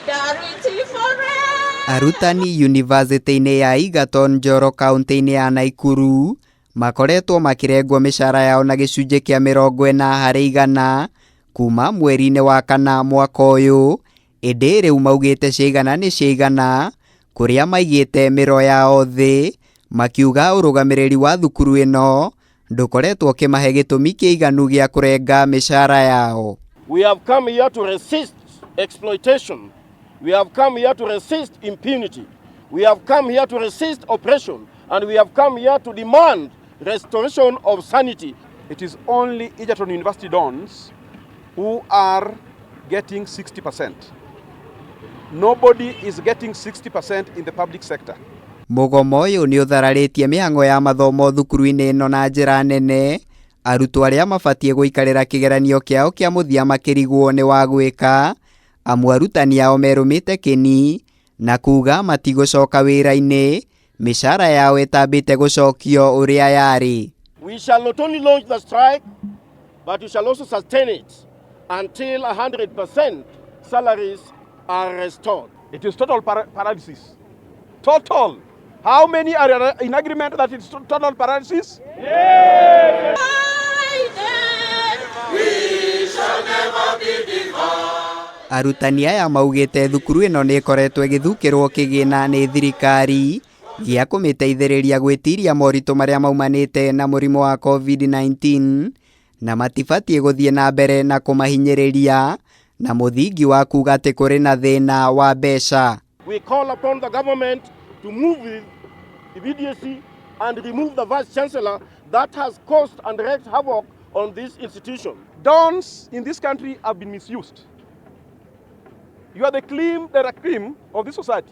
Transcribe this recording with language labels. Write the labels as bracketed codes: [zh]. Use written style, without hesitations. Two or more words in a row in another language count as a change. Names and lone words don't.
[ki] Arutani University-ini ya Egerton, Njoro, kaunti-ini ya Naikuru makoretwo makirengwo micara yao na gicunje kia 40% kuma mweri-ini wa kana mwaka uyu, indi riu maugite ciigana ni ciigana kuria maigite miro yao thi, makiuga urugamiriri wa thukuru ino ndukoretwo kimahe gitumi kiiganu gia kurenga micara yao. [en] We have come here to resist exploitation. We have come here to resist impunity. We have come here to resist oppression. And we have come here to demand restoration of sanity. It is only Egerton University dons who are getting 60%. Nobody is getting 60% in the public sector. [ki] MUGOMO uyu ni uthararitie Mihang'o ya mathomo thukuru-ini ino na njira nene. Arutwo aria mabatie guikarira kigeranio kiao kia muthia makirigwo ni wa gwika, amu arutani ao merumite kini na kuga matigocoka wira-ini micara yao itambite gucokio uria yari. [en] We shall not only launch the strike, but we shall also sustain it until 100% salaries are restored. It is total paralysis. Total. How many are in agreement that it's total paralysis? Yeah. We shall never be divided. [ki] Arutani aya maugite thukuru ino ni ikoretwo igithukirwo kigina ni thirikari gia kumiteithiriria gwitiria moritu maria maumanite na murimo wa COVID-19 na matibatie guthie na mbere na kumahinyiriria na muthingi wa kuga ati kuri na thina wa mbeca. [en] We call upon the government to move with immediacy and remove the vice chancellor that has caused and wreaked havoc on this institution. Dons in this country have been misused. You are the cream of this society.